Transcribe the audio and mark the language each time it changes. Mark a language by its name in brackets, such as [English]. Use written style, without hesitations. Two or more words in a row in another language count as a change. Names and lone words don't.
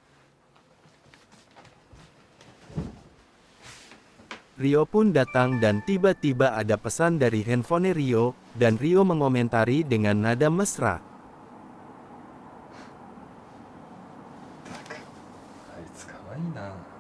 [Indonesian] Rio pun datang dan tiba-tiba ada pesan dari handphone Rio, dan Rio mengomentari dengan nada mesra. [Japanese] あいつかわいいな。